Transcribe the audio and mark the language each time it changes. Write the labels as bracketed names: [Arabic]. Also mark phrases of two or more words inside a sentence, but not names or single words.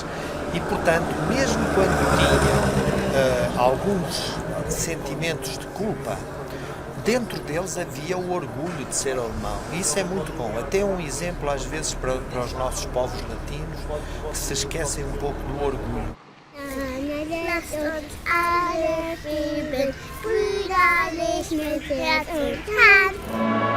[Portuguese] E, portanto, mesmo quando tinham alguns sentimentos de culpa, dentro deles havia o orgulho de ser alemão. E isso é muito bom. Até um exemplo, às vezes, para os nossos povos latinos, que se esquecem um pouco do orgulho. [German] Lasst uns alle lieben, brüderlich mit Herz und Hand.